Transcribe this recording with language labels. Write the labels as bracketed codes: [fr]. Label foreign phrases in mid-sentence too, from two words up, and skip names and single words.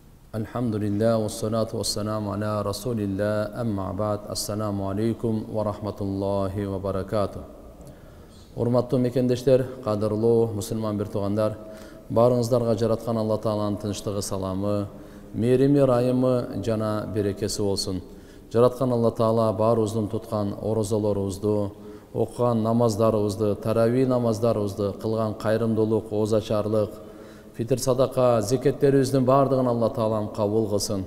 [ar] الحمد لله، والصلاة والسلام على رسول الله، أما بعد. السلام عليكم ورحمة الله وبركاته. [ky] Урматтуу мекендештер, кадырлуу мусулман бир туугандар, баарыңыздарга жараткан Алла Тааланын тынчтыгы, саламы, мээрими, ырайымы жана берекеси болсун. Жараткан Алла Таала баарыбыздын туткан орозолорубузду, окуган намаздарыбызды, тарави намаздарыбызды, кылган кайрымдуулук, оозачарлык, фитр садака, зекеттерибиздин баардыгын Алла Таалам кабыл кылсын.